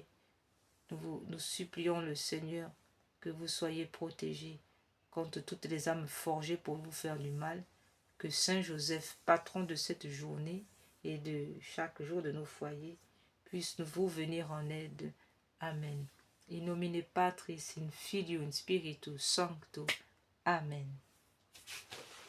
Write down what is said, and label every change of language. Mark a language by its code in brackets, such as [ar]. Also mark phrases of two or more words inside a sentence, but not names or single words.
[fr] Nous supplions le Seigneur que vous soyez protégés contre toutes les âmes forgées pour vous faire du mal. Que Saint Joseph, patron de cette journée et de chaque jour de nos foyers, puisse vous venir en aide. Amen. [la] In nomine Patris, in Filio, in Spiritus Sancto. Amen.